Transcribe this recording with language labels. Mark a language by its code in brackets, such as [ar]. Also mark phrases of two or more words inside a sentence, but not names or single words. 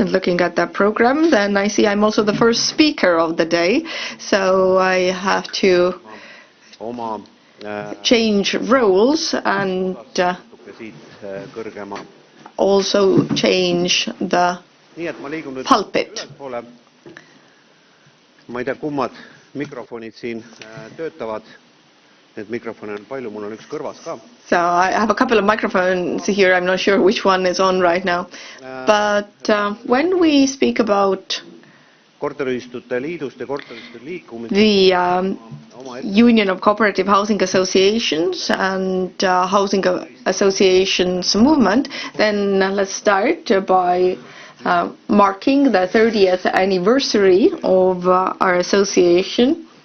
[en] And looking at that program, then I see I'm also the first speaker of the day. So I have to change roles and also change the pulpit. [et] Ma ei tea, kummad mikrofonid siin töötavad. Need mikrofone on palju, mul on üks kõrvas ka. [en] So I have a couple of microphones here. I'm not sure which one is on right now. But when we speak about the Union of Cooperative Housing Associations and Housing Associations movement, then let's start by marking the 30th anniversary of our association.